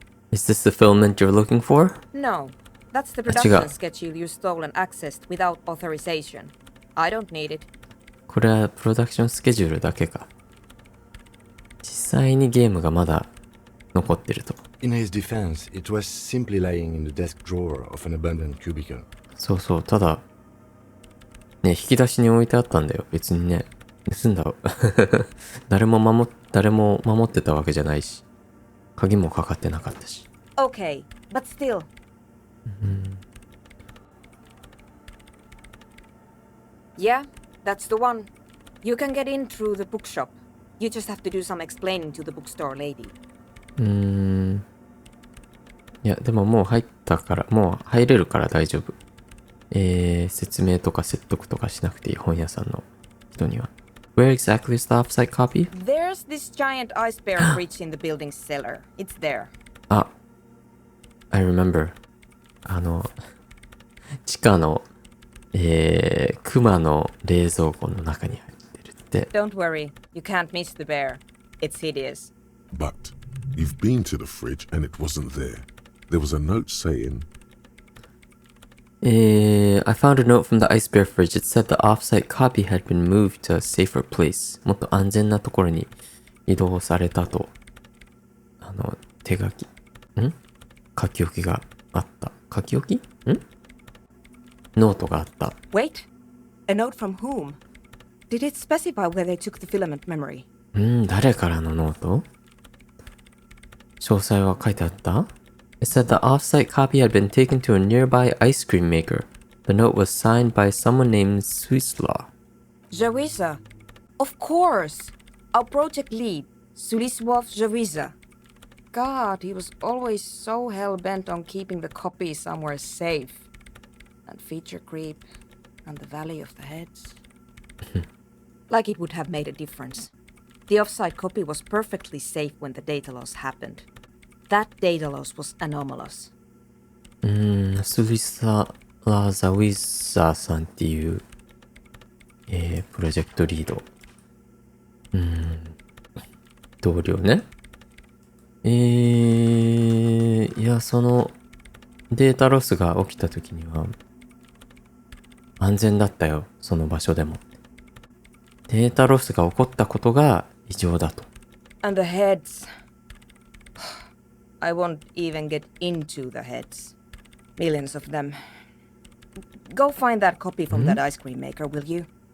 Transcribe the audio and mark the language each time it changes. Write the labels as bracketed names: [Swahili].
[English] Is this the filament you're looking for? No, that's the production schedule you stole and accessed without authorization. I don't need it. [Japanese] これはプロダクションスケジュールだけか。実際にゲームがまだ残ってると。 [English] In his defense, it was simply lying in the desk drawer of an abandoned cubicle. [Japanese] そうそう、ただ、ね、引き出しに置いてあったんだよ。別にね、盗んだ。誰も守ってたわけじゃないし、鍵もかかってなかったし。 [English] Okay, but still. Yeah, that's the one. You can get in through the bookshop. You just have to do some explaining to the bookstore lady. [Japanese] いや、でももう入ったから、もう入れるから大丈夫。説明とか説得とかしなくていい、本屋さんの人には。 [English] Where exactly is the offsite copy? There's this giant ice bear fridge in the building's cellar. It's there. I remember. [Japanese] 地下の、熊の冷蔵庫の中に入ってるって。 [English] Don't worry, you can't miss the bear. It's hideous. But you've been to the fridge and it wasn't there. There was a note saying, I found a note from the Ice Bear fridge. It said the off-site copy had been moved to a safer place. [Japanese] もっと安全なところに移動されたと。手書き。書き置きがあった。書き置きノートがあった。 [English] Wait, a note from whom? Did it specify where they took the filament memory? [Japanese] 誰からのノート？詳細は書いてあった？ [English] It said the off-site copy had been taken to a nearby ice cream maker. The note was signed by someone named Suislaw. Jawiza. Of course. Our project lead, Suliswov Jawiza. God, he was always so hell-bent on keeping the copy somewhere safe. And feature creep, and the Valley of the Heads. Like it would have made a difference. The offsite copy was perfectly safe when the data loss happened. That data loss was anomalous. [Japanese] スリサラザウィッザーさんっていう、プロジェクトリード。同僚ね。いや、そのデータロスが起きた時には安全だったよ、その場所でも。データロスが起こったことが異常だと。 [English] And the heads. I won't even get into the heads. Millions of them. Go find that copy from that ice cream maker, will you?